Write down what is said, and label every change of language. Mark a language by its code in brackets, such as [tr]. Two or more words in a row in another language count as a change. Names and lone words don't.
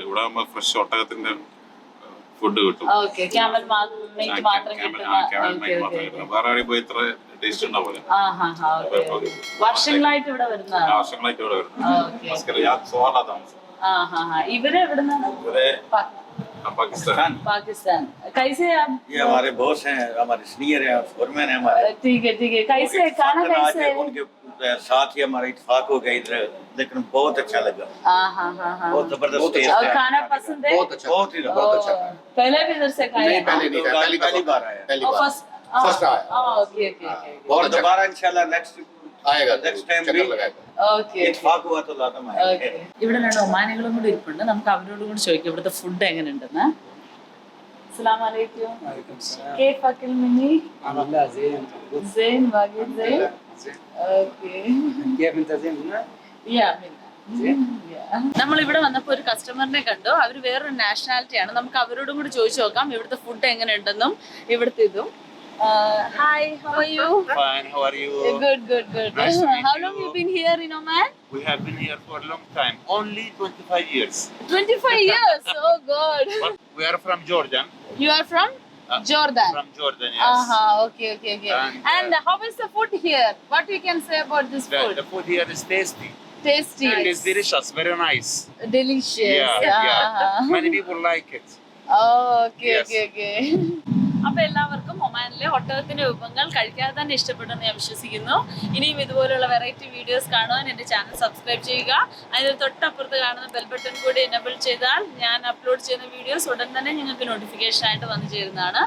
[ml] ഇവിടെ ആകുമ്പോൾ ഫ്രഷ് ഒട്ടകത്തിന്റെ ഫുഡ് കിട്ടും. ഓക്കെ, [en] camel meat [ml] മാത്രം കിട്ടുന്ന. വേറെ ആണെങ്കിൽ പോയി ഇത്ര ടേസ്റ്റ് ഉണ്ടാവില്ല. വർഷങ്ങളായിട്ട് ഇവിടെ വരുന്നതാണ്. വർഷങ്ങളായിട്ട് ഇവിടെ വരുന്നത് മസ്കറ്റ്. ഞാൻ സോളാ താമസം. ഇവര് എവിടുന്നാണ്? [hi] पाकिस्तान। पाकिस्तान। कैसे आप? ये हमारे बॉस हैं, हमारे सीनियर हैं, फोरमैन हैं हमारे। ठीक है कैसे खाना कैसे है? उनके साथ ही हमारा इत्तेफाक हो गया इधर, लेकिन बहुत अच्छा लगा। बहुत जबरदस्त टेस्ट और है। खाना पसंद है? बहुत ही बहुत अच्छा खाना। पहले भी इधर से खाया? नहीं, पहले नहीं खाया, पहली बार आया। फर्स्ट आया। ओके और दोबारा [ar] إن شاء الله [hi] नेक्स्ट आएगा, [en] next time [hi] भी चक्कर लगाएगा। ओके इत्तेफाक हुआ तो लाता आएंगे। [ml] ഇവിടെ 2 ഒമാനികളും കൂടി ഇരിപ്പുണ്ട്. നമുക്ക് അവരോട് കൂടി ചോദിക്കാം ഇവിടുത്തെ ഫുഡ് എങ്ങനെയുണ്ടെന്ന്. [ar] السلام عليكم. كيف أكل مني؟ زين باقي زين. اوكي كيف انت زين هنا؟ [ml] يا നമ്മൾ ഇവിടെ വന്നപ്പോൾ ഒരു കസ്റ്റമറിനെ കണ്ടു. അവർ വേറൊരു നാഷണാലിറ്റിയാണ്. നമുക്ക് അവരോടും കൂടി ചോദിച്ചു നോക്കാം ഇവിടുത്തെ ഫുഡ് എങ്ങനെ ഉണ്ടെന്നും ഇവിടുത്തെ ഇതും. [en] Hi, how are you? Fine, how are you? Good. Nice to meet How long you. you been here in Oman? We have been here for a long time, only 25 years. 25 years. Oh God. But we are from Jordan. You are from Jordan. From Jordan, yes. Okay. And, how is the food here? What you can say about this food? The food here is tasty. Tasty. It is delicious, very nice. Delicious. Many people like it. Okay. [ml] അപ്പൊ എല്ലാവർക്കും ഒമാനിലെ ഒട്ടകത്തിന്റെ വിഭവങ്ങൾ കഴിക്കാതെ തന്നെ ഇഷ്ടപ്പെട്ടെന്ന് ഞാൻ വിശ്വസിക്കുന്നു. ഇനിയും ഇതുപോലുള്ള [en] variety videos [ml] കാണുവാൻ എന്റെ ചാനൽ സബ്സ്ക്രൈബ് ചെയ്യുക. അതിന് തൊട്ടപ്പുറത്ത് കാണുന്ന [en] bell button [ml] കൂടി എനേബിൾ ചെയ്താൽ ഞാൻ അപ്ലോഡ് ചെയ്യുന്ന വീഡിയോസ് ഉടൻ തന്നെ നിങ്ങൾക്ക് നോട്ടിഫിക്കേഷൻ ആയിട്ട് വന്നു ചേരുന്നതാണ്.